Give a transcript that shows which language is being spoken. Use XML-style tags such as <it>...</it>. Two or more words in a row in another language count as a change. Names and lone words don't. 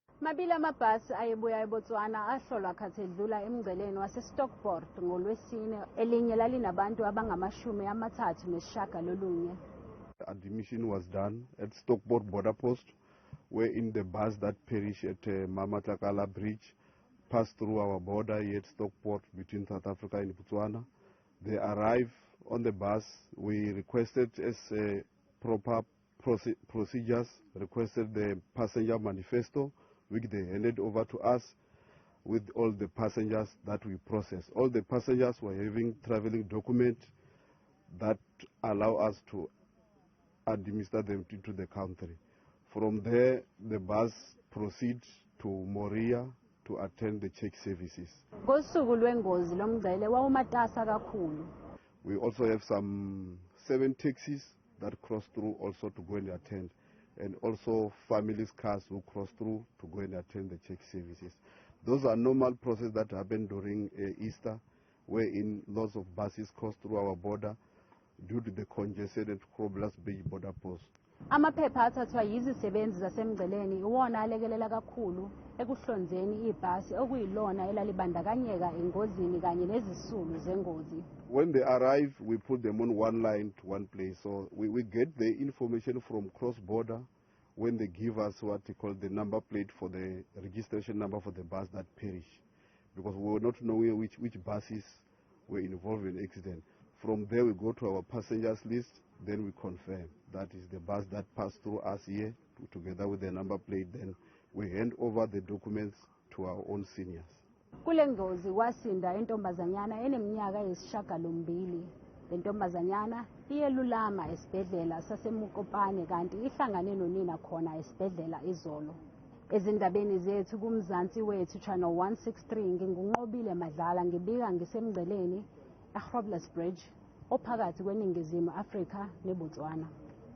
<zu>Mabili amabhasi ayebuya eBotswana ahlolwa khathi edlula emngceleni waseStockport ngoLwesine, elinye lalinabantu abangamashumi amathathu nesishiyagalolunye.</zu> <en>Admission was done at Stockport border post, wherein the bus that perished at Mmamatlakala bridge passed through our border here at Stockport between South Africa and Botswana. They arrived on the bus. We requested as proper procedures, requested the passenger manifesto, which they handed over to us with all the passengers that we processed. All the passengers were having traveling documents that allow us to administer them into the country. From there, the bus proceeds to Moria to attend the check services.</en> <zu>Ngosuku lwengozi lomngcele wawumatasa kakhulu.</zu> <en>We also have some 7 taxis that cross through also to go and attend, and also families' cars who cross through to go and attend the check services. Those are normal processes that happen during Easter, wherein lots of buses cross through our border due to the congested and problems being border post.</en> <zu>Amaphepha athathwa yizisebenzi zasemngceleni iwona alekelela kakhulu ekuhlonzeni ibhasi okuyilona elalibandakanyeka engozini kanye nezisulu zengozi.</zu> <en>When they arrive, we put them on one line to one place. So we get the information from cross-border when they give us what they call the number plate for the registration number for the bus that perished, because we were not knowing which buses were involved in the accident. From there, we go to our passengers list, then we confirm that is the bus that passed through us here, together with the number plate. Then we hand over the documents to our own seniors.</en> <zu>Kulengozi kwasinda intombazanyana eneminyaka eyisishiyagalombili. Le ntombazanyana iyelulama esibhedlela sase Mokopane kanti ihlangane nonina khona esibhedlela izolo. Ezindabeni zethu kumzansi wethu channel 163 ngingunqobile Madlala ngibika ngisemngceleni eGroblersbridge ophakathi kweningizimu Afrika neBotswana.</zu>